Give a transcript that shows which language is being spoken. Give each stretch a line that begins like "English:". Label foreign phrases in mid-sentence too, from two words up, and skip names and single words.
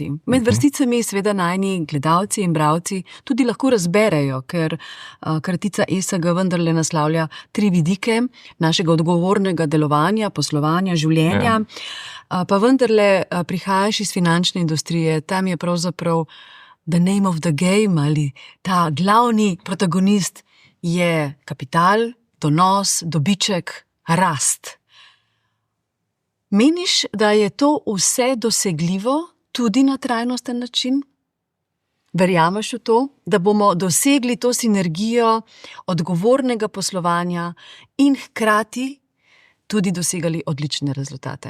Slovenian: Med vrsticami seveda najni gledalci in bralci tudi lahko razberejo, ker kratica ESG vendarle naslavlja 3 vidike našega odgovornega delovanja, poslovanja, življenja. Pa vendarle prihajaš iz finančne industrije, tam je pravzaprav
English: the name of the game
Slovenian: ali ta glavni protagonist je kapital, donos, dobiček, rast. Meniš, da je to vse dosegljivo tudi na trajnosten način? Verjameš v to, da bomo dosegli to sinergijo odgovornega poslovanja in hkrati tudi dosegali odlične rezultate?